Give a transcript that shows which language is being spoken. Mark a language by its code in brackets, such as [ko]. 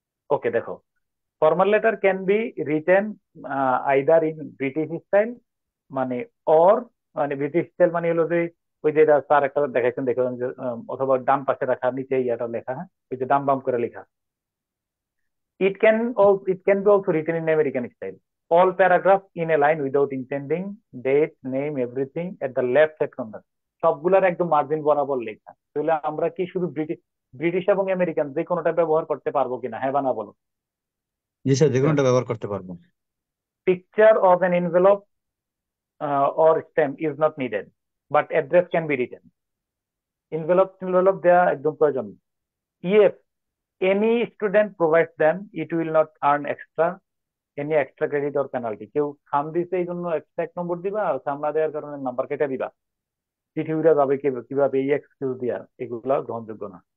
[bn] ওকে দেখো, formal letter can be written either in British style, মানে or, মানে British style মানে হলো যে ওই যে স্যার একটা দেখাইছেন দেখবেন যে অথবা ডান পাশে রাখা নিচে ইয়াটা লেখা, হ্যাঁ ওই যে ডাম বাম করে লেখা। [en] It can be also written in American style. All paragraphs in a line without intending, date, name, everything at the left side corner. [bn] সবগুলার একদম মার্জিন বরাবর লেখা। তাহলে আমরা কি শুধু ব্রিটিশ ব্রিটিশ এবং আমেরিকান যে কোনোটা ব্যবহার করতে পারবো কিনা, হ্যাঁ বা না বলো? জি স্যার যে কোনোটা ব্যবহার করতে পারবো। [en] Picture of an envelope or stamp is not needed, but address can be written. [bn] Envelope দেওয়া একদম প্রয়োজন। [en] If any student provides them, it will not earn any extra credit or penalty. [bn] কেউ খাম দিছে এই জন্য এক্সট্রা 1 নম্বর দিবা, আর খাম না দেওয়ার কারণে নাম্বার কেটে দিবা, চিঠি উড়ে যাবে কিভাবে, এই এক্সকিউজ দিয়া, এগুলা গ্রহণযোগ্য না।